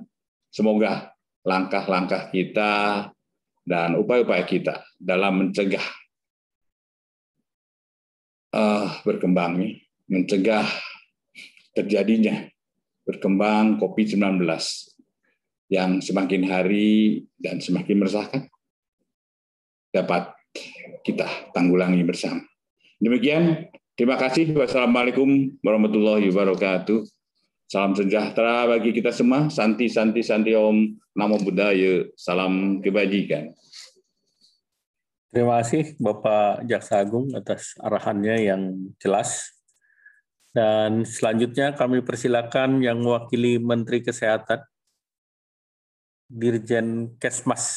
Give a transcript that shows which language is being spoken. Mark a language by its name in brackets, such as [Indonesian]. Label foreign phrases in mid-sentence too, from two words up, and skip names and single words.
[Indonesian] Semoga langkah-langkah kita dan upaya-upaya kita dalam mencegah mencegah terjadinya berkembang COVID-19 yang semakin hari dan semakin meresahkan dapat kita tanggulangi bersama. Demikian, terima kasih. [Arabic] والسلام عليكم ورحمة الله وبركاته. [Indonesian] Salam sejahtera bagi kita semua. [Sanskrit] Santi, santi, santi om. [Pali] Namo Buddhaya. [Indonesian] Salam kebajikan. Terima kasih Bapak Jaksa Agung atas arahannya yang jelas. Dan selanjutnya kami persilakan yang mewakili Menteri Kesehatan, Dirjen Kesmas.